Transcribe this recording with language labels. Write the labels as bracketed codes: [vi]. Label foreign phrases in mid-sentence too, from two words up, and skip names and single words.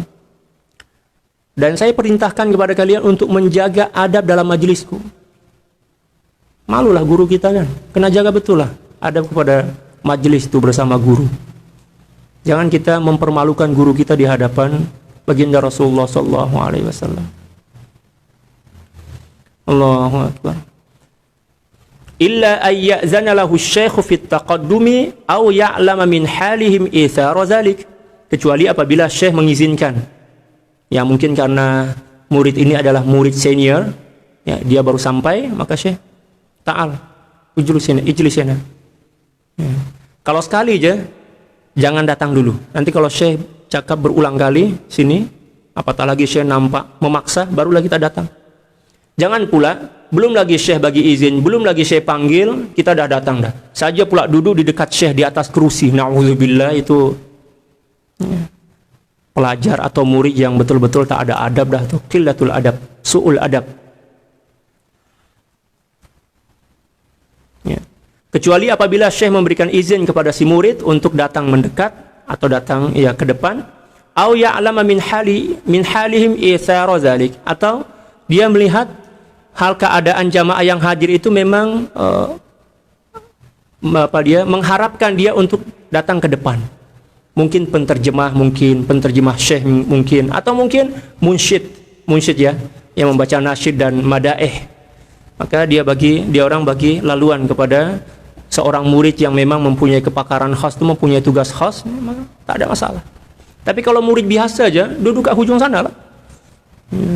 [ms] Dan saya perintahkan kepada kalian untuk menjaga adab dalam majelisku. Malulah guru kita kan, kena jaga betul lah adab kepada majelis itu bersama guru. Jangan kita mempermalukan guru kita di hadapan baginda Rasulullah SAW. [ar] الله أكبر. إلا أن يأذن له الشيخ في التقدم أو يعلم من حالهم إيثار ذلك. [ms] Kecuali apabila syekh mengizinkan. Ya, mungkin karena murid ini adalah murid senior, ya, dia baru sampai, maka syekh, [ar] تعال، اجلس هنا. [ms] Ya. Kalau sekali aja, jangan datang dulu. Nanti kalau syekh cakap berulang kali sini, apatah lagi syekh nampak memaksa, barulah kita datang. Jangan pula, belum lagi syekh bagi izin, belum lagi syekh panggil, kita dah datang dah. Saja pula duduk di dekat syekh di atas kerusi. Na'udzubillah, itu ya, pelajar atau murid yang betul-betul tak ada adab dah tuh. [ar] قلة الأدب، سوء الأدب. Ya. [ms] Kecuali apabila syekh memberikan izin kepada si murid untuk datang mendekat atau datang ya ke depan, [ar] أو يعلم من حالهم إيثار ذلك, [ms] atau dia melihat hal keadaan jamaah yang hadir itu memang mengharapkan dia untuk datang ke depan. Mungkin penterjemah syekh mungkin, atau mungkin munsyid ya, yang membaca nasyid dan madaih. Maka dia orang bagi laluan kepada seorang murid yang memang mempunyai kepakaran khas, mempunyai tugas khas, memang tak ada masalah. Tapi kalau murid biasa aja, duduk kat hujung sana lah. Ya.